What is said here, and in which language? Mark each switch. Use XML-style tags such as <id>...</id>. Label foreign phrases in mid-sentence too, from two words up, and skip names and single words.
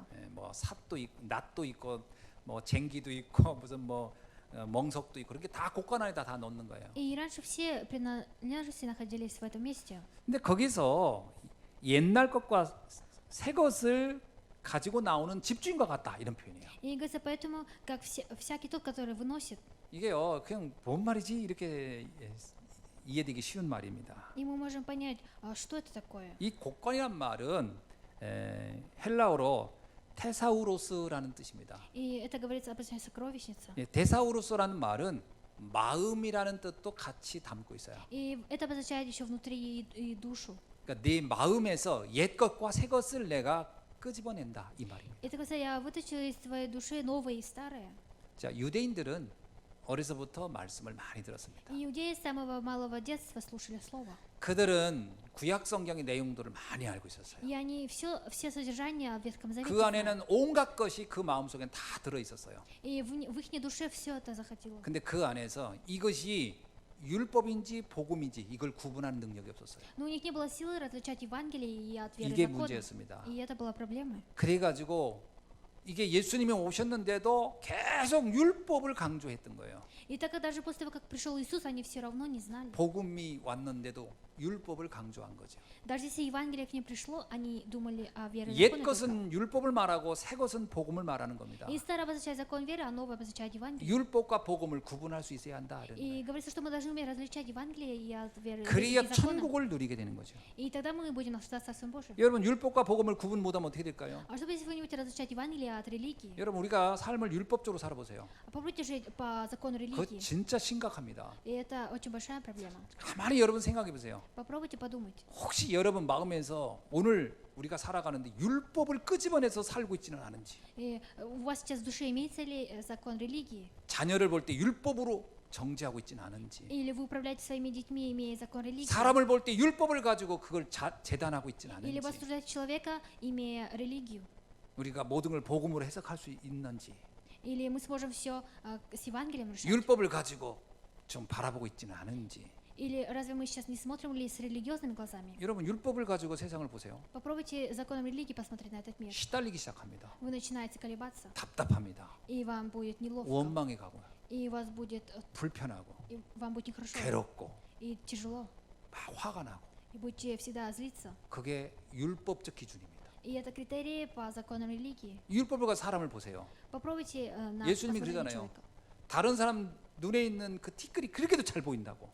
<ko>뭐 삿도 있고 낫도 있고 뭐 쟁기도 있고 무슨 뭐 멍석도 있고 그렇게 다 곳간 안에다 다 넣는 거예요.</ko> <ru>И раньше все принадлежности находились в этом месте.</ru> <ko>근데 거기서 옛날 것과 새 것을 가지고 나오는 집주인과 같다 이런 표현이에요.</ko> <ru>И говорится, поэтому, как всякий тот, который выносит,</ru> <ko>이게요 그냥 뭔 말이지 이렇게 이해되기 쉬운 말입니다.</ko> <ru>и мы можем понять, что это такое.</ru> <ko>이 곡관이란 말은 헬라어로 테사우로스라는 뜻입니다.</ko> <ru>И это говорится обозначает сокровищница.</ru> <ko>테사우로스라는 말은 마음이라는 뜻도 같이 담고 있어요.</ko> <ru>И это обозначает еще внутри и душу.</ru> <ko>그러니까 네 마음에서 옛 것과 새 것을 내가 끄집어낸다 이 말입니다.</ko> <ru>Это говорится, я вытащил из твоей души новое и старое.</ru> <ko>자, 유대인들은 어려서부터 말씀을 많이 들었습니다.</ko> <ru>И иудеи с самого малого детства слушали слово.</ru> <ko>그들은 구약 성경의 내용들을 많이 알고 있었어요.</ko> <ru>И они все содержания в Ветхом Завете</ru> <ko>그</ko> <ru>знали.</ru> <ko>안에는 온갖 것이 그 마음속엔 다 들어 있었어요.</ko> <ru>И в их душе все это захватило.</ru> <ko>근데 그 안에서 이것이 율법인지 복음인지 이걸 구분하는 능력이 없었어요.</ko> <ru>Но у них не было силы различать Евангелие и от веры</ru> <ko>이게</ko> <ru>закона.</ru> <ko>문제였습니다.</ko> <ru>И это была проблема.</ru> <ko>그래가지고 이게 예수님이 오셨는데도 계속 율법을 강조했던 거예요.</ko> <ru>И так как даже после того, как пришел Иисус, они все равно не знали.</ru> <ko>복음이 왔는데도 율법을 강조한 거죠.</ko> <ru>Даже если Евангелие к ним пришло, они думали о вере</ru> <ko>옛</ko> <ru>закона.</ru> <ko>것은 율법을 말하고 새 것은 복음을 말하는 겁니다.</ko> <ru>И старое обозначает закон веры, а новое обозначает Евангелие.</ru> <ko>율법과 복음을 구분할 수 있어야 한다.</ko> <ru>И говорится, что мы должны уметь различать Евангелие и от веры</ru> <ko>그래야</ko> <ru>и закона.</ru> <ko>천국을 누리게 되는 거죠.</ko> <ru>И тогда мы будем наслаждаться Царством Божьим.</ru> <ko>여러분 율법과 복음을 구분 못하면 어떻게 될까요?</ko> <ru>А чтобы если вы не будете различать Евангелие от религии,</ru> <ko>여러분 우리가 삶을 율법적으로 살아보세요.</ko> <ru>попробуйте жить по закону</ru> <ko>그거</ko> <ru>религии.</ru> <ko>진짜 심각합니다.</ko> <ru>И это очень большая проблема.</ru> <ko>가만히 여러분 생각해 보세요.</ko> <ru>Попробуйте подумать.</ru> <ko>혹시 여러분 마음에서 오늘 우리가 살아가는데 율법을 끄집어내서 살고 있지는 않은지,</ko> <ru>И у вас сейчас в душе имеется ли закон религии?</ru> <ko>자녀를 볼 때 율법으로 정지하고 있지는 않은지,</ko> <ru>Или вы управляете своими детьми, имея закон религии?</ru> <ko>사람을 볼 때 율법을 가지고 그걸 재단하고 있지는</ko> <ru>Или вы</ru> <ko>않은지,</ko> <ru>осуждаете человека, имея религию?</ru> <ko>우리가 모든 걸 복음으로 해석할 수 있는지,</ko> <ru>Или мы сможем все с Евангелием решать?</ru> <ko>율법을 가지고 좀 바라보고 있지는 않은지.</ko> <ru>Или разве мы сейчас не смотрим ли с религиозными глазами?</ru> <ko>여러분 율법을 가지고 세상을 보세요.</ko> <ru>Попробуйте законом религии посмотреть на этот мир.</ru> <ko>시달리기 시작합니다.</ko> <ru>Вы начинаете колебаться,</ru> <ko>답답합니다.</ko> <ru>и вам будет неловко,</ru> <ko>원망해 가고</ko> <ru>и у вас будет,</ru> <ko>불편하고</ko> <ru>и вам будет нехорошо,</ru> <ko>괴롭고</ko> <ru>и тяжело,</ru> <ko>막 화가 나고</ko> <ru>и будете всегда злиться.</ru> <ko>그게 율법적 기준입니다.</ko> <ru>И это критерии по законам религии.</ru> <ko>율법을 가지고 사람을 보세요.</ko> <ru>Попробуйте на</ru> <ko>예수님이</ko> <ru>посмотреть на</ru> <ko>그러잖아요.</ko> <ru>человека.</ru> <ko>다른 사람 눈에 있는 그 티끌이 그렇게도 잘 보인다고.</ko>